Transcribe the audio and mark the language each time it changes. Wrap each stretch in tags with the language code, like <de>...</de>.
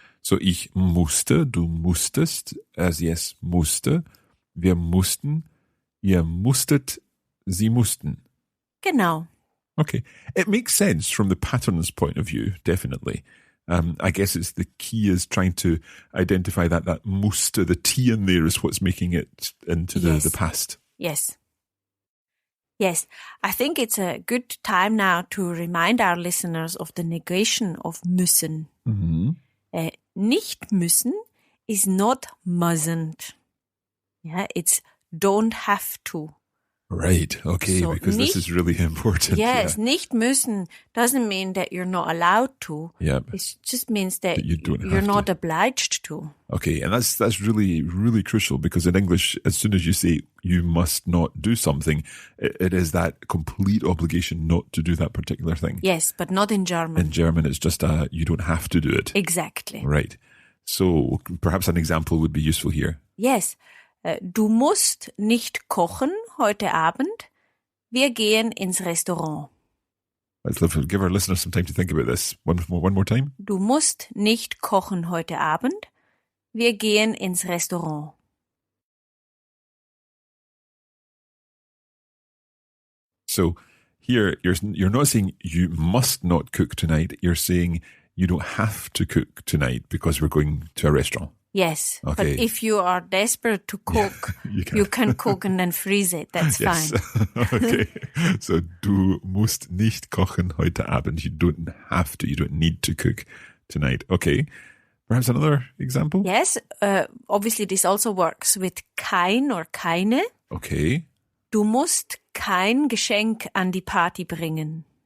<de>So ich musste, du musstest, er, sie, es musste. Wir mussten, ihr musstet, sie mussten. Genau.</de> <en>Okay. It makes sense from the pattern's point of view, definitely. I guess it's the key is trying to identify that musste, the T in there is what's making it into the past. Yes. Yes. I think it's a good time now to remind our listeners of the negation of müssen. Mhm.</en> <de>Nicht müssen</de> <en>is not mustn't. Yeah, it's don't have to. Right. Okay. So because this is really important. Yes.</en> <de>Nicht müssen</de> <en>doesn't mean that you're not allowed to. Yeah. It just means that you're you're not obliged to. Okay. And that's really, really crucial because in English, as soon as you say you must not do something, it is that complete obligation not to do that particular thing. Yes, but not in German. In German, it's just you don't have to do it. Exactly. Right. So perhaps an example would be useful here. Yes.</en> <de>Du musst nicht kochen heute Abend. Wir gehen ins Restaurant.</de> <en>Let's give our listeners some time to think about this. One more time.</en> <de>Du musst nicht kochen heute Abend. Wir gehen ins Restaurant.</de> <en>So here you're not saying you must not cook tonight. You're saying you don't have to cook tonight because we're going to a restaurant. Yes, Okay. but if you are desperate to cook, you can cook and then freeze it. That's Yes. fine. Okay.</en> <de>So du musst nicht kochen heute Abend.</de> <en>You don't have to. You don't need to cook tonight. Okay. Perhaps another example? Yes, obviously this also works with kein or keine. Okay.</en> <de>Du musst kein Geschenk an die Party bringen.</de>